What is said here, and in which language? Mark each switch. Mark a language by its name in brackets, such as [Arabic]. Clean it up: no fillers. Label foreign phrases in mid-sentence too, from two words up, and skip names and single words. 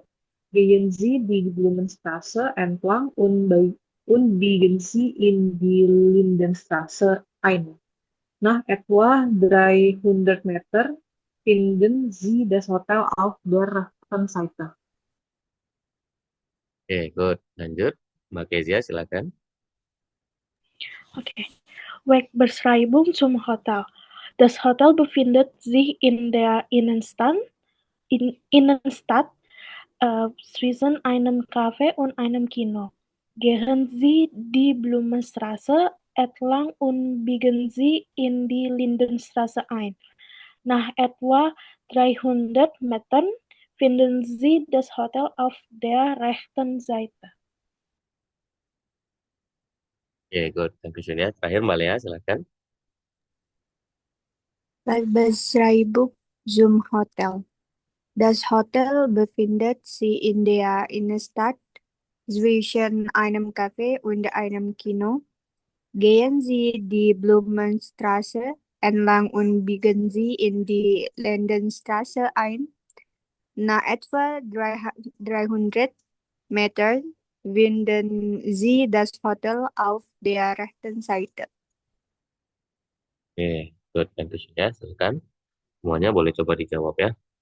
[German] Gehen Sie die Blumenstraße entlang und biegen Sie in die Lindenstraße ein. Nach etwa 300 Meter finden Sie das Hotel auf der rechten Seite. [Indonesian] Oke, good. Lanjut. Mbak Kezia, silakan. Okay. [German] Wegbeschreibung zum Hotel. Das Hotel befindet sich in der Innenstadt zwischen einem Café und einem Kino. Gehen Sie die Blumenstraße entlang und biegen Sie in die Lindenstraße ein. Nach etwa 300 Metern finden Sie das Hotel auf der rechten Seite. [Indonesian] Oke, good. Dankeschön ya. Terakhir Mbak Lea, silakan. [German] Weitbeschreibung zum Hotel. Das Hotel befindet sich in der Innenstadt zwischen einem Café und einem Kino. Gehen Sie die Blumenstraße entlang und biegen Sie in die Lindenstraße ein. Nach etwa 300 Metern finden Sie das Hotel auf der rechten Seite. [Indonesian] Oke, good. Dankeschön ya. Silakan. Semuanya boleh coba dijawab ya.